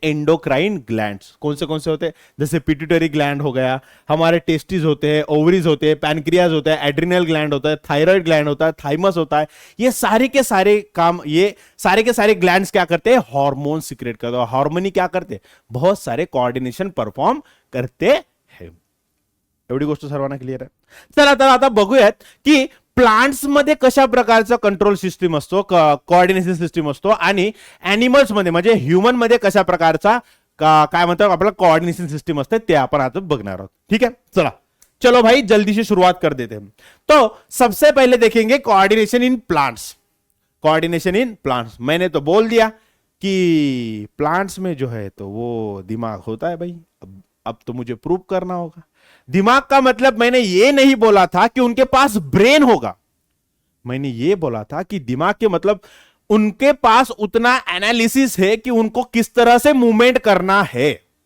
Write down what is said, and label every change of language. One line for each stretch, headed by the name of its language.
Hindi: Endocrine glands कौन से होते हैं, जैसे पिट्यूटरी ग्लैंड हो गया, हमारे टेस्टिस होते हैं, ओवरीज होते हैं, पैनक्रियाज होता है, एड्रिनल ग्लैंड होता है, थायराइड ग्लैंड होता है, थाइमस होता है। ये सारे के सारे काम, ये सारे के सारे ग्लैंड्स क्या करते हैं, हार्मोन सीक्रेट करते हैं। हार्मोनी क्या करते हैं, बहुत सारे कोऑर्डिनेशन परफॉर्म करते हैं।
Marathi: एवढी गोष्ट सर्वांना क्लिअर आहे। चला तर आता बघूयात की प्लांट्स मध्ये कशा प्रकारचा कंट्रोल सिस्टीम असतो, कोऑर्डिनेशन सिस्टीम असतो, आणि एनिमल्स मध्ये म्हणजे ह्यूमन मध्ये कशा प्रकारचा काय म्हणतात आपला कोऑर्डिनेशन सिस्टीम असते ते आपण आता बघणार आहोत।
Hindi: ठीक है, चलो भाई जल्दी से शुरुआत कर देते हैं। तो सबसे पहले देखेंगे coordination in plants. Coordination in plants, मैंने तो बोल दिया कि प्लांट्स में जो है तो वो दिमाग होता है भाई। अब तो मुझे प्रूव करना होगा। दिमाग का मतलब मैंने ये नहीं बोला था कि उनके पास ब्रेन होगा, मैंने ये बोला था कि दिमाग के मतलब उनके पास उतना एनालिसिस है कि उनको किस तरह से मूवमेंट करना है।